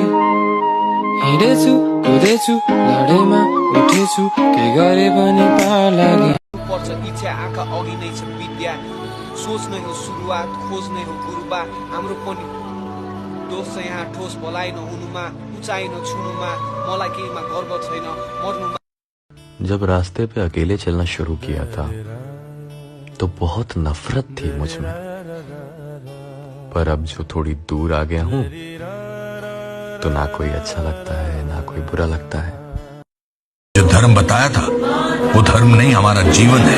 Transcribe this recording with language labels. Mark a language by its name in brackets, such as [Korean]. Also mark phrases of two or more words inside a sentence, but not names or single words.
[Nepali] हिँडेछु कुदेछु लडेमा उठेछु, के गरे पनि पार लागे। इच्छा आँखा अघि नै छ विद्या, सोच नै हो सुरुवात, खोज नै हो गुरुबा। हाम्रो पनि दोष छ यहाँ ठोस भलाइ नहुनुमा, उचाइ नछुनुमा, मलाई केहीमा गर्व छैन, मर्नुमा। [Hindi] जब रास्ते पे अकेले चलना शुरू किया था तो बहुत नफरत थी मुझ में, पर अब जो थोड़ी दूर आ गया हूँ तो ना कोई अच्छा लगता है ना कोई बुरा लगता है। जो धर्म बताया था वो धर्म नहीं, हमारा जीवन है।